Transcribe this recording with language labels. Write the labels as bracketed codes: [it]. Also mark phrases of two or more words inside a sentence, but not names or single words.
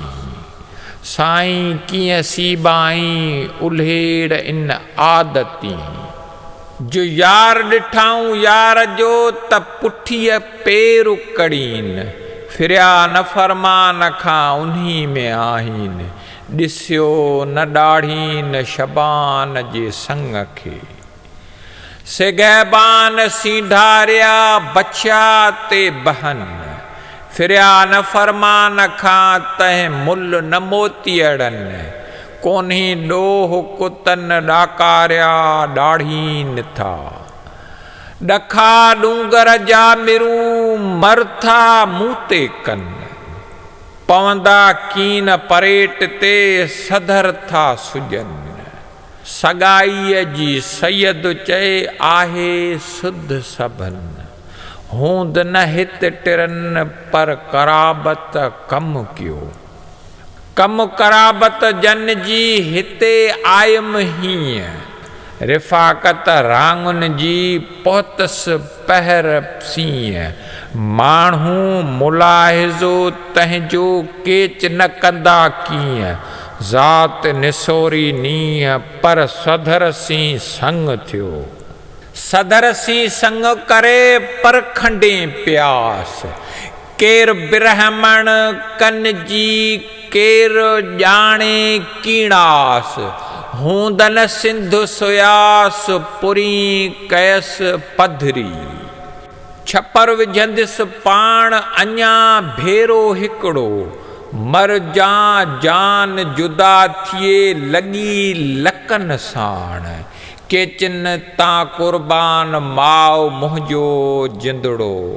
[sd] साईं कीअं सीबाई उल्हेड़ इन आदती, जो यार ॾिठाऊं यार जो त पुठीअ पेर कड़ीन। फिरिया न फरमान खां उन्ही में आहिन, ॾिसियो न ॾाढ़ी न शबान जे संग खे। सिगहबान सीढ़ारिया बछिया ते बहन, फिरिया न फरमान खां तंहिं मुल न मोतीअड़न। कोन्ही ॾोह कुतन ॾाकारिया ॾाढ़ीन था, ॾखा डूंगर जा मिरू मरथा मूते कन। पवंदा कीन परेट ते सधर था सुजन, सगाईअ जी सैयद चए आहे सुध सबन। हूंद न हित टिरन पर कराबत कम कियो, कम कराबत जन जी हिते आयम हीअं। रिफ़ाक़त रांगुन जी पहुतस पहर सीअं। माण्हू मुलाहिज़ो तंहिंजो केच न कंदा कीअं। ज़ात निसोरी नीह पर सधर सी संग थियो। सधर सी संग करे पर खंडे प्यास। केर ब्रह्मण कन जी केर ॼाणे कीड़ास। हूंदन सिंधु सुयास पुरी कयस पधरी। छपर विझंदसि पाण अञा भेरो हिकिड़ो। मर जान जुदा थिए लॻी लकन साण। केचिन तां कुर्बान माओ मुंहिंजो जिंदड़ो।